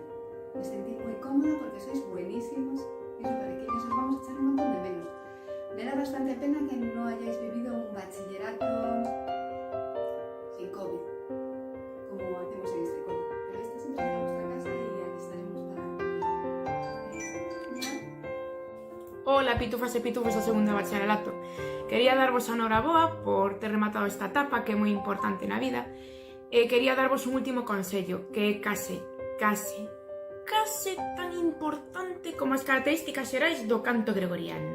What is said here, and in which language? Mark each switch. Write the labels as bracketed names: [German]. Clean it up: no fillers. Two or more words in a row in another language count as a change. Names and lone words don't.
[Spanish] Me sentí muy cómoda porque sois buenísimos y súper pequeños, os vamos a echar un montón de menos. Me da bastante pena que no hayáis vivido un bachillerato sin COVID, como hacemos en este cole. Pero esta siempre será vuestra casa y aquí estaremos para... [Galician] Ola, pitufas e pitufos do segundo de bacharelato. Quería darvos a noraboa por ter rematado esta etapa que é moi importante na vida e quería darvos un último consello, que é case tan importante como as características xerais do canto gregoriano.